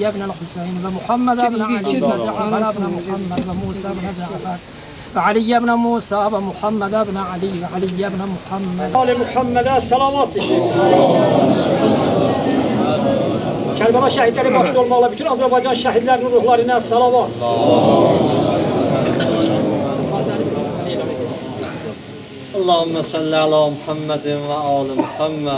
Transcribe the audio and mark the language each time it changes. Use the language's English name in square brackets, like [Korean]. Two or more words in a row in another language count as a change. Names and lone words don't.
[Arabic] بن الحسين ومحمد بن علي بن جعفر بن محمد وموسى بن جعفر وعلي بن موسى ومحمد بن علي وعلي بن محمد آل محمد [Turkish] salavat Kerbela şehitleri başta olmakla bütün Azerbaycan şehitlerinin ruhlarına salavat. [Arabic] اللهم صل على محمد وآل محمد.